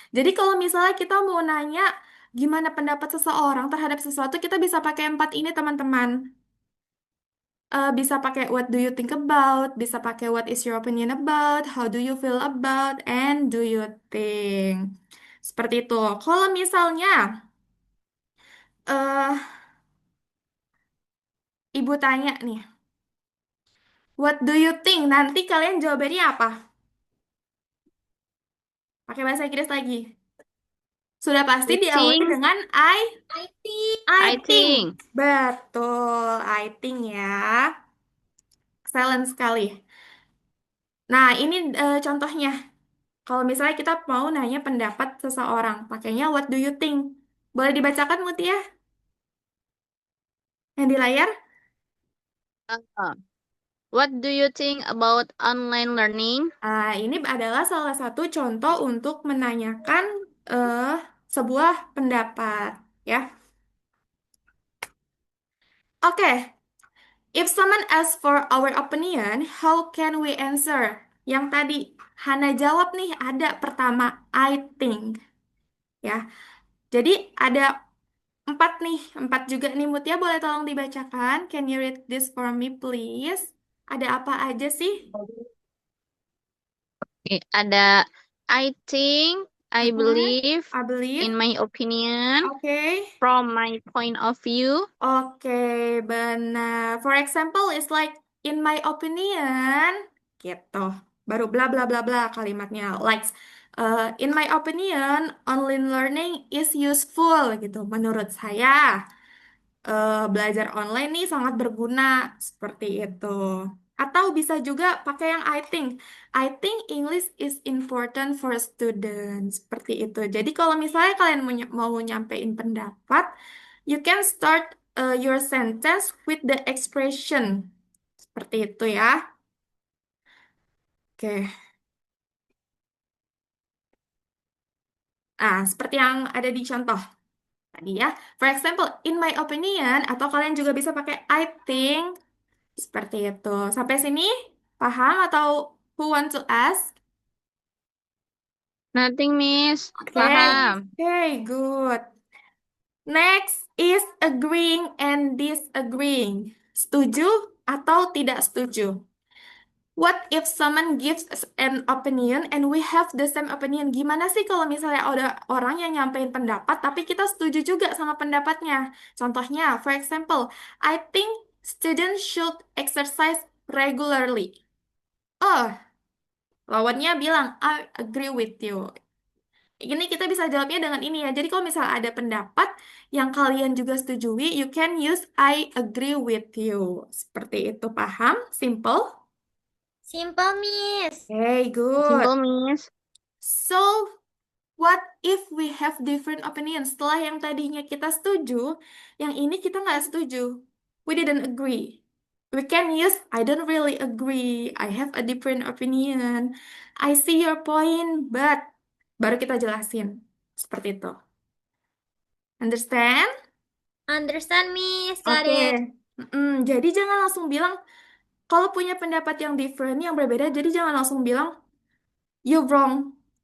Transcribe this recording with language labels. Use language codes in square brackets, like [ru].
[id] Jadi kalau misalnya kita mau nanya gimana pendapat seseorang terhadap sesuatu, kita bisa pakai empat ini, teman-teman. Bisa pakai [en] what do you think about, [id] bisa pakai [en] what is your opinion about, how do you feel about, and do you think. [id] Seperti itu. Kalau misalnya eh ibu tanya nih, [en] what do you think? [id] Nanti kalian jawabannya apa? Pakai bahasa Inggris lagi. Sudah pasti [en] I [id] diawali [en] think. [id] dengan [en] I think. I I think. think. [id] Betul, [en] I think [id] ya. Excellent sekali. Nah, ini contohnya. Kalau misalnya kita mau nanya pendapat seseorang, pakainya [en] what do you think? [id] Boleh dibacakan, Mutia? Yang di layar? [en] Uh, what do you think about online learning? [id] Ini adalah salah satu contoh untuk menanyakan eh, sebuah pendapat, ya. [en] Oke, if someone asks for our opinion, how can we answer? [id] Yang tadi Hana jawab nih, ada pertama, [en] I think, [id] ya. Jadi ada empat juga nih Mutia, boleh tolong dibacakan? [en] Can you read this for me, please? [id] Ada apa aja sih? Ada [en] I think, I Mhm. believe, I believe. in my opinion, Oke. from my point of view. Oke, [id] benar. [en] For example, it's like in my opinion, [id] gitu. Baru bla bla bla bla kalimatnya. [en] Like, in my opinion, online learning is useful [id] gitu. Menurut saya, belajar online nih sangat berguna seperti itu. Atau bisa juga pakai yang [en] I think. I think English is important for students. [id] Seperti itu. Jadi kalau misalnya kalian mau nyampein pendapat, [en] you can start your sentence with the expression. [id] Seperti itu ya. Oke. Nah, seperti yang ada di contoh tadi ya. [en] For example, in my opinion, [id] atau kalian juga bisa pakai [en] I think. [id] Seperti itu. Sampai sini paham atau [en] who want to ask? Nothing, Miss. Oke, [id] Paham. [en] oke, good. Next is agreeing and disagreeing. [id] Setuju atau tidak setuju? [en] What if someone gives us an opinion and we have the same opinion? [id] Gimana sih kalau misalnya ada orang yang nyampein pendapat tapi kita setuju juga sama pendapatnya? [en] Contohnya, for example, I think students should exercise regularly. Oh, [id] lawannya bilang, [en] I agree with you. [id] Ini kita bisa jawabnya dengan ini ya. Jadi kalau misalnya ada pendapat yang kalian juga setujui, [en] you can use I agree with you. [id] Seperti itu, paham? Simple? [en] Simple, Miss. Okay, good. Simple, Miss. So, what if we have different opinions? [id] Setelah yang tadinya kita setuju, yang ini kita nggak setuju. [en] We didn't agree. We can use I don't really agree. I have a different opinion. I see your point, but [id] baru kita jelasin. Seperti itu. [en] Understand? Understand, Miss. Got Oke. it. [id] Jadi jangan langsung bilang kalau punya pendapat yang different, yang berbeda, jadi jangan langsung bilang [en] you wrong.